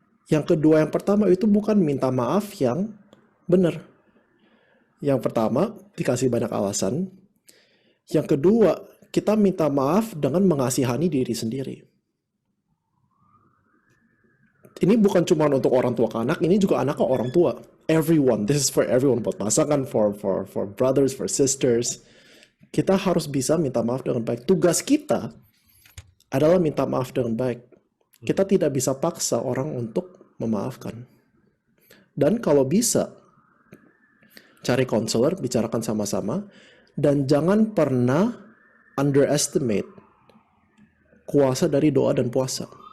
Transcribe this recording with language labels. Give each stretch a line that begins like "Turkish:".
Indonesian: Yang kedua, yang pertama itu bukan minta maaf yang benar. Yang pertama, dikasih banyak alasan. Yang kedua, kita minta maaf dengan mengasihani diri sendiri. Ini bukan cuma untuk orang tua ke anak, ini juga anak ke orang tua.
English: Everyone, this is for everyone,
Indonesian: buat pasangan,
English: for brothers, for sisters.
Indonesian: Kita harus bisa minta maaf dengan baik. Tugas kita adalah minta maaf dengan baik. Kita tidak bisa paksa orang untuk memaafkan. Dan kalau bisa, cari konselor, bicarakan sama-sama, dan jangan pernah underestimate kuasa dari doa dan puasa.